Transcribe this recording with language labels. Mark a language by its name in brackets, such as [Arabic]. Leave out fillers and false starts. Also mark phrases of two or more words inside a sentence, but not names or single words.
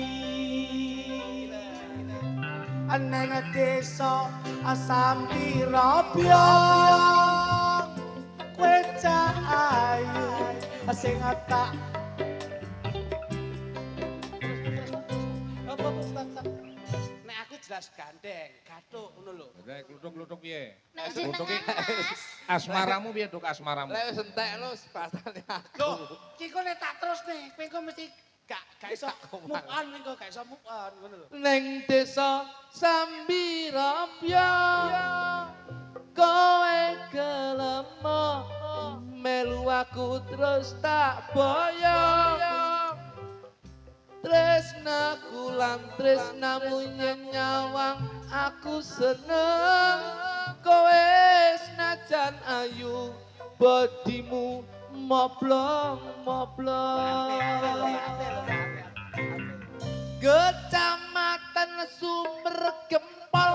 [Javanese] neng desa Sambira byong kowe cah ayu sing tak apa nek aku jelas gandeng gathuk ngono lho Nek kluthuk-kluthuk piye? Nek Kluthuk jenengan iki Mas. asmaramu piye, Duk, asmaramu? Lek wis entek lho pasane aku. lho iki kok nek tak terus nih kowe kok mesti gak iso [English] move on [Javanese] ning kok gak iso [English] move on [Javanese] ngono lho Neng desa Sambira byong kowe gelem melu aku terus tak boyong tresnaku lan tresnamu nyawang aku seneng kowe senajan ayu bodimu moblong Kecamatan Sumber Gempol.